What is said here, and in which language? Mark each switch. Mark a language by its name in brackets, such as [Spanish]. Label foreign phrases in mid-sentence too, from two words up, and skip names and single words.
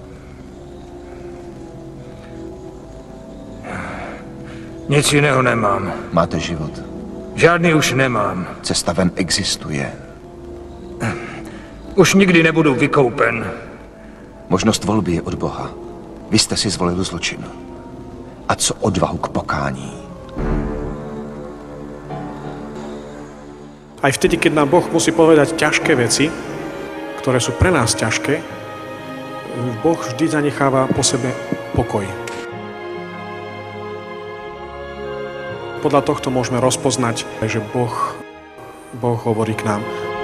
[Czech] Nic jiného nemám. Máte život? Žádný už nemám. Cesta ven existuje. Už nikdy nebudu vykoupen. Možnost volby je od Boha. Vy jste si zvolil zločin. A co odvahu k pokání? [Slovak] Aj vtedy, keď nám Boh musí povedať ťažké veci, ktoré sú pre nás ťažké, Boh vždy zanecháva po sebe pokoj. Podľa tohto môžeme rozpoznať, že Boh hovorí k nám.